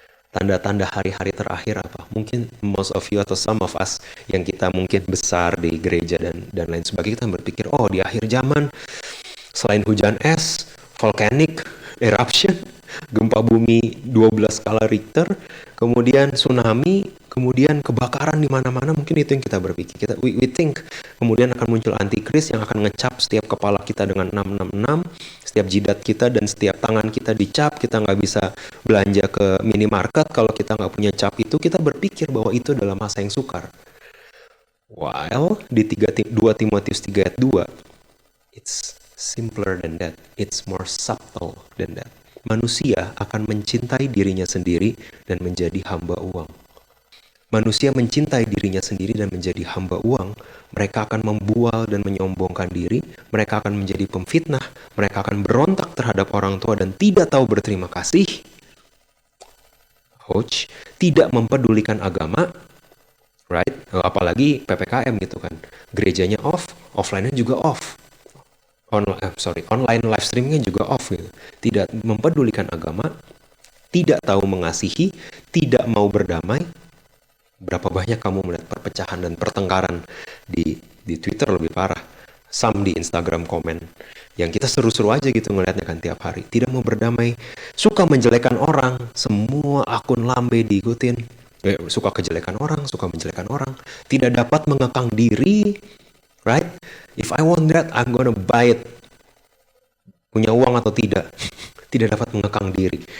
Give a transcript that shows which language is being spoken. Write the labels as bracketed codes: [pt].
[id] Tanda-tanda hari-hari terakhir apa? Mungkin [en] most of you [id] atau [en] some of us [id] yang kita mungkin besar di gereja dan lain sebagainya, kita berpikir, oh di akhir zaman, selain hujan es, volcanic eruption, gempa bumi 12 skala Richter, kemudian tsunami, kemudian kebakaran di mana-mana, mungkin itu yang kita berpikir. [en] We think [id] kemudian akan muncul antikris yang akan ngecap setiap kepala kita dengan 666, setiap jidat kita dan setiap tangan kita dicap, kita nggak bisa belanja ke minimarket kalau kita nggak punya cap itu, kita berpikir bahwa itu adalah masa yang sukar. [en] While [id] di 2 Timotius 3 ayat 2, [en] it's simpler than that. It's more subtle than that. [id] Manusia akan mencintai dirinya sendiri dan menjadi hamba uang. Manusia mencintai dirinya sendiri dan menjadi hamba uang. Mereka akan membual dan menyombongkan diri. Mereka akan menjadi pemfitnah. Mereka akan berontak terhadap orang tua dan tidak tahu berterima kasih. Ouch. Tidak mempedulikan agama. [en] Right? [id] Apalagi PPKM gitu kan. Gerejanya off, offline-nya juga off. Online live streamingnya juga off gitu. Tidak mempedulikan agama, tidak tahu mengasihi, tidak mau berdamai. Berapa banyak kamu melihat perpecahan dan pertengkaran di Twitter, lebih parah. Some di Instagram komen. Yang kita seru-seru aja gitu ngelihatnya kan tiap hari. Tidak mau berdamai, suka menjelekan orang, semua akun lambe diikutin. Suka kejelekan orang, suka menjelekan orang, tidak dapat mengekang diri. [en] Right? If I want that, I'm gonna buy it. [id] Punya uang atau tidak, tidak dapat mengekang diri.